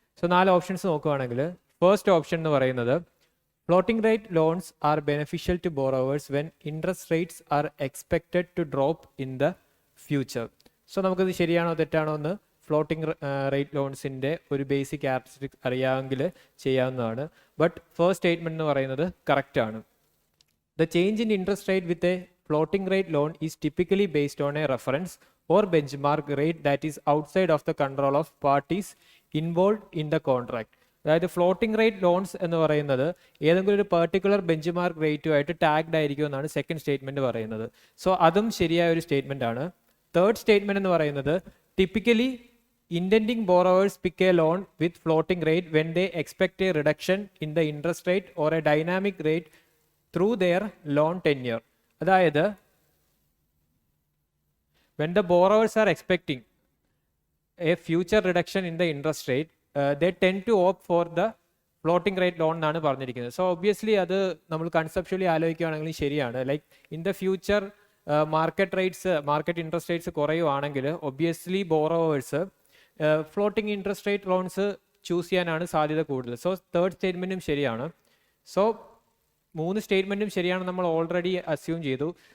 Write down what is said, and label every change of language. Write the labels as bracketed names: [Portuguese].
[Malayalam] So 4 options നോക്കുകയാണെങ്കിൽ [English] first option [Malayalam] എന്ന് പറയുന്നത് [English] Floating rate loans are beneficial to borrowers when interest rates are expected to drop in the future. [Malayalam] So നമുക്കിത് ശരിയാണോ തെറ്റാണോ എന്ന് floating rate ലോൺസിൻ്റെ ഒരു ബേസിക് ക്യാരക്ടറിസ്റ്റിക്സ് അറിയാമെങ്കിൽ ചെയ്യാവുന്നതാണ്. ബട്ട് ഫസ്റ്റ് സ്റ്റേറ്റ്മെൻറ്റ് എന്ന് പറയുന്നത് കറക്റ്റാണ്. [English] The change in interest rate with a floating rate loan is typically based on a reference or benchmark rate that is outside of the control of parties involved in the contract. [Malayalam] അതായത് floating rate loans എന്ന് പറയുന്നത് ഏതെങ്കിലും ഒരു particular bench mark റേറ്റുമായിട്ട് tagged ആയിരിക്കും എന്നാണ് second statement പറയുന്നത്. So അതും ശരിയായ ഒരു സ്റ്റേറ്റ്മെന്റ് ആണ്. [English] third statement [Malayalam] എന്ന് പറയുന്നത് [English] Typically intending borrowers pick a loan with floating rate when they expect a reduction in the interest rate or a dynamic rate through their loan tenure. [Malayalam] അതായത് [English] when the borrowers are expecting a future reduction in the interest rate, they tend to opt for the floating rate loan [Malayalam] എന്നാണ് പറഞ്ഞിരിക്കുന്നത്. So obviously അത് നമ്മൾ conceptually ആലോചിക്കുകയാണെങ്കിൽ ശരിയാണ്. [English] like in the future market interest rates [Malayalam] കുറയുവാണെങ്കിൽ [English] obviously borrowers floating interest rate loans choose [Malayalam] ചെയ്യാനാണ് സാധ്യത കൂടുതൽ. So third സ്റ്റേറ്റ്മെൻറ്റും ശരിയാണ്. So 3 സ്റ്റേറ്റ്മെൻറ്റും ശരിയാണ് നമ്മൾ ഓൾറെഡി അസ്യൂം ചെയ്തു.